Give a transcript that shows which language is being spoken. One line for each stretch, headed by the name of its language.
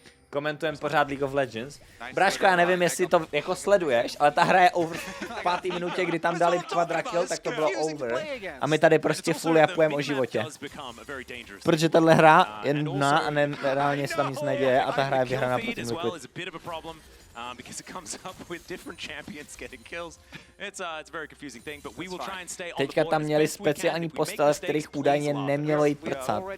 Czech: Komentujeme pořád League of Legends. Bráško, já nevím, jestli to jako sleduješ, ale ta hra je over v 5. minutě, kdy tam dali quadrakill, tak to bylo over. A my tady prostě full japujeme o životě. Protože tahle hra je nudná a reálně se tam nic neděje a ta hra je vyhraná proti Liquid.
English: Because it comes up with different champions getting kills. It's a very confusing thing, but we will try and stay on the board.
Czech: Teďka tam měli speciální postele, v kterých údajně nemělo jít prcat.